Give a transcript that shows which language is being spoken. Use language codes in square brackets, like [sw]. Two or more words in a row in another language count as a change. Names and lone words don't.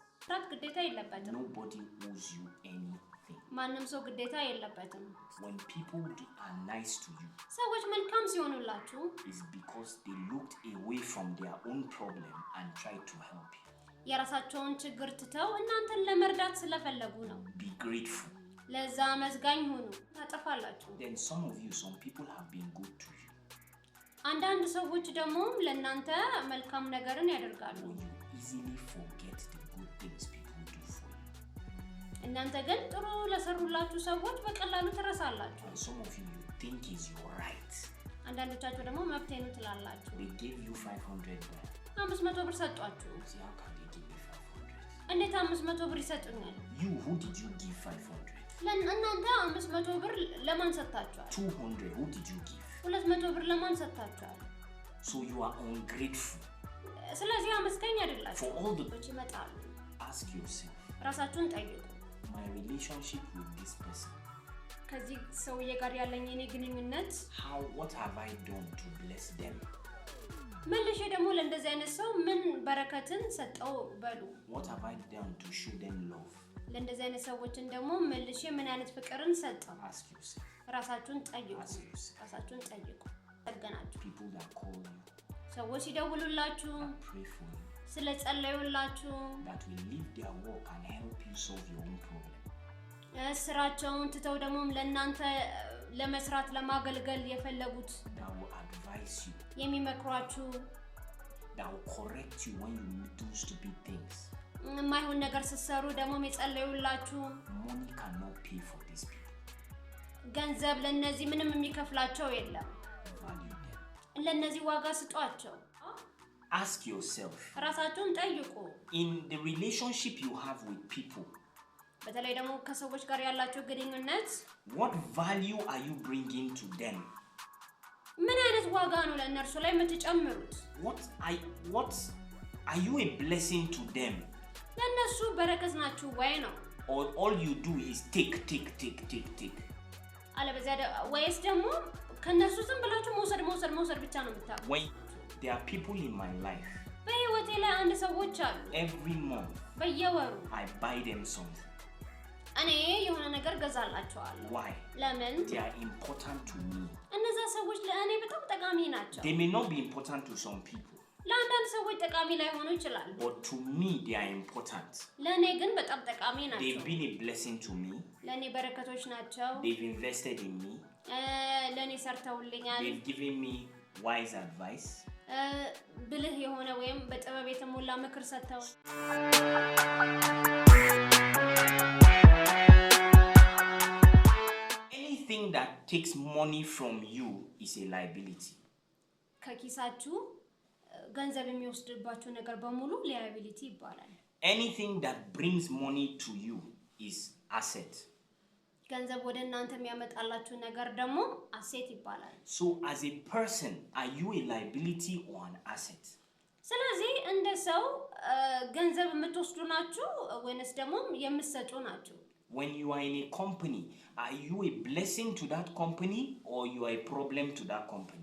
[am] መስራት ግዴታ የለበትም [en] Nobody owes you anything. [am] ማንም ሰው ግዴታ የለበትም [en] When people are nice to you, [am] ሰዎች መልካም ሲሆኑላችሁ [en] it's because they looked away from their own problem and tried to help you. [am] የራሳቸውን ችግር ትተው እናንተን ለመርዳት ስለፈለጉ ነው [en] Be grateful. [am] ለዛ መስጋኝ ሁኑ ታጠፋላችሁ [en] Then some people have been good to you. [am] አንዳንድ ሰዎች ደግሞ ለእናንተ መልካም ነገርን ያደርጋሉ [en] Or you easily forget the good things people do for you. [am] እናንተ ግን ጥሩ ለሰሩላችሁ ሰዎች በቀላሉ ትረሳላችሁ [en] And some of you think is your right. [am] አንዳንዶቻችሁ ደግሞ መብቴ ነው ትላላችሁ [en] They gave you 500 baht. [am] 500 ብር ሰጧችሁ [en] See, how can they give me 500? [am] እንዴት 500 ብር ይሰጡኛል [en] You, who did you give 500? [am] ለእናንተ 500 ብር ለማን ሰጣችኋል [en] 200, who did you give? [am] 200 ብር ለማን ሰጣችኋል [en] So you are ungrateful. [am] ስለዚህ አመስጋኝ አይደላችሁ [en] For all the [am] ይመጣሉ [en] ask yourself, [am] ራሳችሁን ጠይቁ [en] my relationship with this person, [am] ከዚህ ሰውዬ ጋር ያለኝ የኔ ግንኙነት [en] what have I done to bless them? [am] መልሼ ደግሞ ለእንደዚህ አይነት ሰው ምን በረከትን ሰጠው በሉ [en] What have I done to show them love? [am] ለእንደዚህ አይነት ሰዎችን ደግሞ መልሼ ምን አይነት ፍቅርን ሰጠው [en] Ask yourself. [am] ራሳችሁን ጠይቁ [en] Ask yourself. [am] ራሳችሁን ጠይቁ ተገናኙ [en] People that call you, [am] ሰዎች ሲደውሉላችሁ [en] that pray for you, [am] ስለጸለዩላችሁ [en] that will leave their work and help you solve your own problem. [am] ስራቸውን ትተው ደግሞ ለእናንተ ለመስራት ለማገልገል የፈለጉት [en] That will advise you, [am] የሚመክሯችሁ [en] that will correct you when you do stupid things. [am] የማይሆን ነገር ስትሰሩ ደግሞ የጸለዩላችሁ [en] Money cannot pay for these people. [am] ገንዘብ ለነዚህ ምንም የሚከፍላቸው የለም [en] Value them. [am] ለነዚህ ዋጋ ስጧቸው [en] Ask yourself, [am] ራሳችሁን ጠይቁ [en] in the relationship you have with people, [am] በተለይ ደግሞ ከሰዎች ጋር ያላችሁ ግንኙነት [en] what value are you bringing to them? [am] ምን አይነት ዋጋ ነው ለእነርሱ ላይ የምትጨምሩት [en] What are you a blessing to them? [am] ለእነሱ በረከት ናችሁ ወይ ነው [en] Or all you do is take. [am] አለበዚያ ወይስ ደግሞ ከነሱ ዝም ብላችሁ መውሰድ ብቻ ነው የምታውቁት [en] When there are people in my life, [am] በህይወቴ ላይ አንድ ሰዎች አሉ [en] every month [am] በየወሩ [en] I buy them something. [am] እኔ የሆነ ነገር ገዛላቸዋለሁ [en] Why? [am] ለምን [en] They are important to me. [am] እነዛ ሰዎች ለእኔ በጣም ጠቃሚ ናቸው [en] They may not be important to some people, [am] ለአንዳንድ ሰዎች ጠቃሚ ላይሆኑ ይችላል [en] but to me they are important. [am] ለእኔ ግን በጣም ጠቃሚ ናቸው [en] They've been a blessing to me. [am] ለእኔ በረከቶች ናቸው [en] They've invested in me. [am] ለእኔ ሰርተውልኛል [en] They've given me wise advice. [am] ብልህ የሆነ ወይም በጥበብ የተሞላ ምክር ሰጥተው [en] Anything that takes money from you is a liability. [am] ከኪሳችሁ ገንዘብ የሚወስድባችሁ ነገር በሙሉ liability ይባላል [en] Anything that brings money to you is asset. [am] ገንዘብ ወደ እናንተ የሚያመጣላችሁ ነገር ደግሞ asset ይባላል [en] So as a person, are you a liability or an asset? [am] ስለዚህ እንደ ሰው ገንዘብ የምትወስዱ ናችሁ ወይስ ደግሞ የምትሰጡ ናችሁ [en] When you are in a company, are you a blessing to that company or you are a problem to that company?